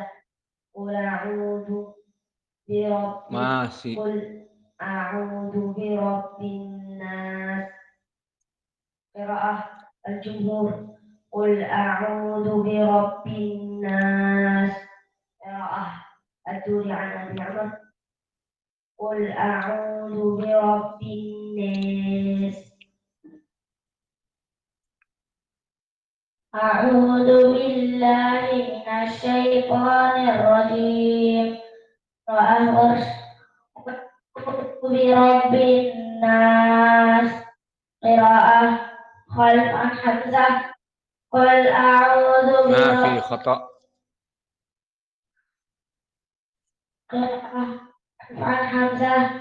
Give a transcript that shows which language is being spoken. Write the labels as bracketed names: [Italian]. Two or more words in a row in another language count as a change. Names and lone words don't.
[Arabic] قل أعوذ برب [Indonesian] Masih. [Arabic] قل أعوذ برب الناس. قراءة الجمهور. قل أعوذ برب الناس. قراءة الدوري عن أبي عمرو. قل أعوذ برب الناس. أعوذ بالله من الشيطان الرجيم. أعوذ برب الناس. قراءة خلف عن حمزة. قل أعوذ ما في خطأ. قراءة عن حمزة.